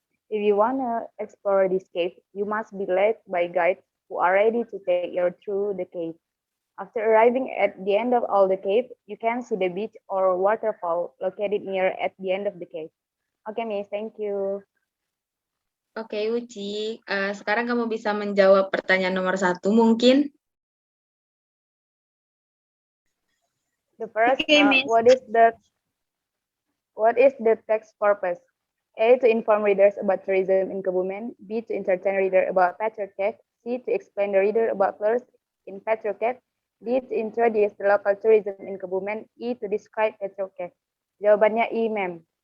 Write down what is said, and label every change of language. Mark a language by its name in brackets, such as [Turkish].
[English] If you want to explore this cave, you must be led by guides who are ready to take you through the cave. After arriving at the end of all the cave, you can see the beach or waterfall located near at the end of the cave. Okay, Miss, thank you. [Indonesian] Oke, Uci. Sekarang kamu bisa menjawab pertanyaan nomor 1 mungkin. [English] The first, Okay, Miss. what is the text purpose? A, to inform readers about tourism in Kebumen. B, to entertain reader about Petruk Cave. C, to explain the reader about flowers in Petruk Cave. D, to introduce the local tourism in Kebumen. E, to describe Petruk Cave. [Indonesian] Jawabannya E, [English] ma'am.